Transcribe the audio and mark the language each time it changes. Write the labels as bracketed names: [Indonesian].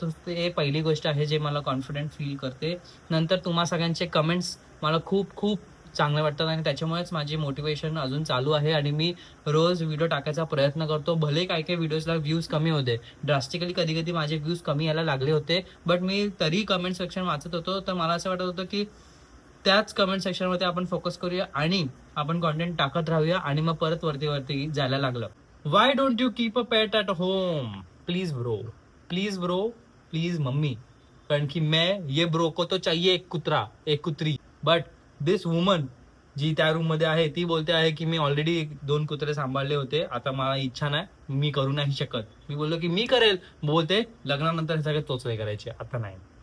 [Marathi] तर ते पहिली गोष्ट आहे जे मला कॉन्फिडंट फील करते. नंतर तुम्हा सगळ्यांचे कमेंट्स मला खूप खूप चांगले वाटतात आणि त्याच्यामुळेच माझी मोटिवेशन अजून चालू आहे आणि मी रोज व्हिडिओ टाकायचा प्रयत्न करतो. भले काही काही व्हिडिओजला व्ह्यूज कमी होते, ड्रास्टिकली कधी कधी माझे व्ह्यूज कमी यायला लागले होते, बट मी तरी कमेंट सेक्शन वाचत होतो. तर मला असं वाटत होतं की त्याच कमेंट सेक्शनमध्ये आपण फोकस करूया आणि आपण कॉन्टेंट टाकत राहूया आणि मग परत वरती जायला लागलं. [English] Why don't you keep a pet at home? Please bro, please bro, please mummy. [Marathi] कारण की [Hindi] मैं ये ब्रो को तो चाहिए [Marathi] एक कुत्रा, एक कुत्री, [English] but this woman [Marathi] जी त्या रूम मध्ये आहे ती बोलते आहे की मी ऑलरेडी 2 कुत्रे सांभाळले होते, आता मला इच्छा नाही, मी करू नाही शकत. मी बोललो की मी करेल, बोलते लग्नानंतर हे सगळे तोचले करायचे, आता नाही.